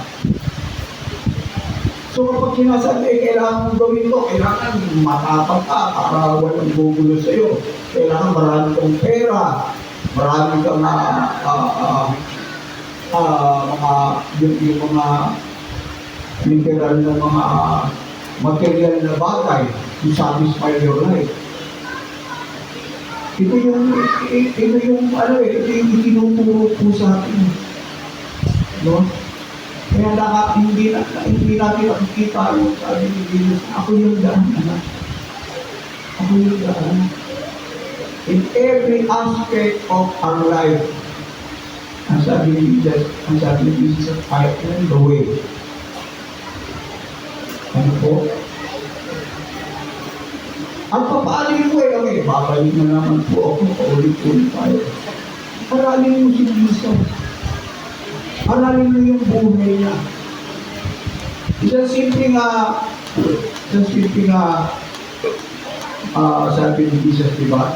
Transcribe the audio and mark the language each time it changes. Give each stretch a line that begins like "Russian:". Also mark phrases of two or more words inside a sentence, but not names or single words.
Filipino: So kapag sinasabi, kailangan mong gawin ito, kailangan matapang ka para walang gugulo sa'yo. Kailangan marami kang pera, marami kang yung mga literal na mga material na bagay
English: to satisfy your life.
Filipino: Ito yung itinuturo po sa atin. No? Kaya hindi natin nakikita yung sabi ni Jesus, ako yung daan, anak. Ako yung daan.
English: In every aspect of our life,
Filipino: ang sabi ni Jesus,
English: I am the way.
Filipino: Ano po? Ang papaalim mo okay, babalik na naman po ako, paulit-ulit tayo. Aralin mo si Jesus. Aralin mo yung buhay niya. Isang simple nga, sabi ni Jesus, diba?